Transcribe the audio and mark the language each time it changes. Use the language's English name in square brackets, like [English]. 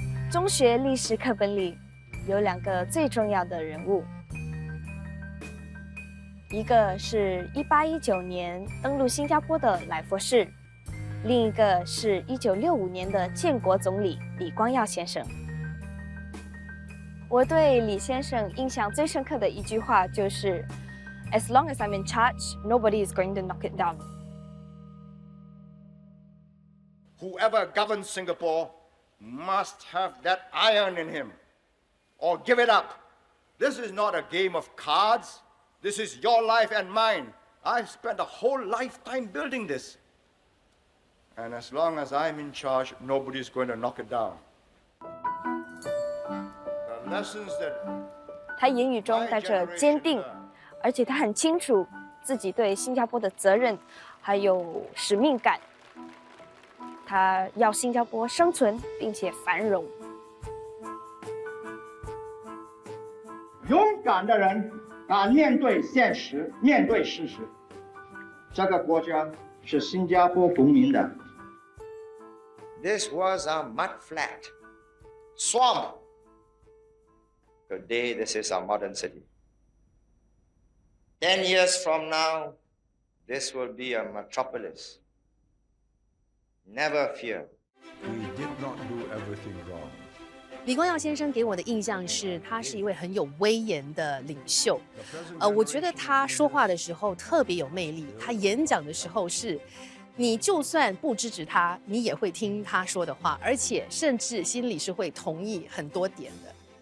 [Chinese] 中学历史课本里有2个最重要的人物，一个是1819年登陆新加坡的赖佛士，另一个是1965年的建国总理李光耀先生。我对李先生印象最深刻的一句话就是： [English] “As long as I'm in charge, nobody is going to knock it down.” Whoever governs Singapore must have that iron in him, or give it up. This is not a game of cards. This is your life and mine. I've spent a whole lifetime building this. And as long as I'm in charge, nobody's going to knock it down. The lessons that [Chinese] 他言语中带着坚定，而且他很清楚自己对新加坡的责任，还有使命感。他要新加坡生存并且繁荣。勇敢的人敢面对现实，面对事实。这个国家是新加坡公民的。 [English] This was a mud flat, swamp. Today, this is a modern city. 10 years from now, this will be a metropolis. Never fear. We did not do everything wrong. [Chinese] 李光耀先生给我的印象是，他是一位很有威严的领袖。我觉得他说话的时候特别有魅力，他演讲的时候是，你就算不支持他，你也会听他说的话，而且甚至心里是会同意很多点的。